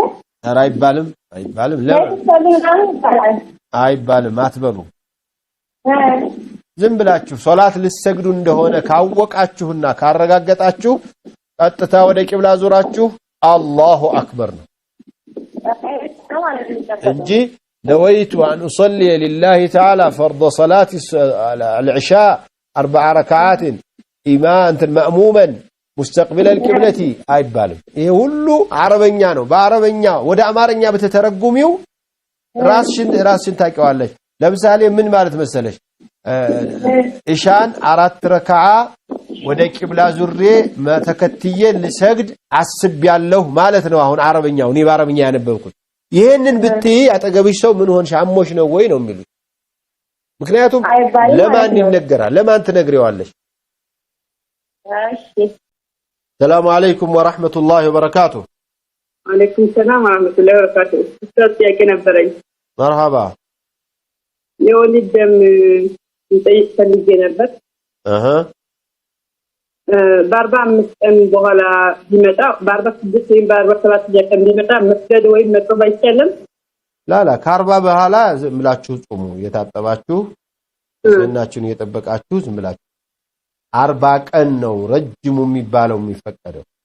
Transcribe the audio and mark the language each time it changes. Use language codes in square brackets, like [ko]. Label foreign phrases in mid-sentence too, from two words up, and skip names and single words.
[am] አይባልም አይባልም አትበሉ ዝም ብላችሁ ሶላት ልትሰግዱ እንደሆነ ካወቃችሁና ካረጋገጣችሁ ቀጥታ ወደ ቂብላ ዙራችሁ አላሁ አክበር ነው እንጂ [ar] نويت أن أصلي لله تعالى فرض صلاة العشاء 4 ركعات إماما مأموما مستقبل القبلة [am] አይባልም ይሄ ሁሉ አረበኛ ነው በአረበኛ ወደ አማርኛ በተተረጉሚው ራስሽን ታውቂዋለሽ ለምሳሌ ምን ማለት መሰለሽ ኢሻን 4 ረካዓ ወደ ቂብላ ዙሬ ተከትዬ ልሰግድ አስቤያለሁ ማለት ነው አሁን አረበኛው እኔ በአረበኛ ያነበብኩት ይሄንን ብትይ አጠገብሽ ሰው ምን ሆንሽ አሞሽ ነው ወይ ነው የሚሉት ምክንያቱም ለማን ይነገራል ለማን ትነግሪዋለሽ እሺ [ar] السلام عليكم ورحمة الله وبركاته وعليكم السلام ورحمة الله وبركاته استاذ ياك نبري مرحبا [am] የወሊድ ደም እንጠይቅ ፈልጌ ነበር በ45 ቀን በኋላ ቢመጣ በ46 ወይም በ47 ቀን ቢመጣ መስገድ ወይም መጥባ አይቻልም ላላ ከ40 በኋላ ዝም ብላችሁ ጾሙ የታጠባችሁ እናችሁን እየጠበቃችሁ ዝም ብላችሁ 40 ቀን ነው ረጅሙ የሚባለው የሚፈቀደው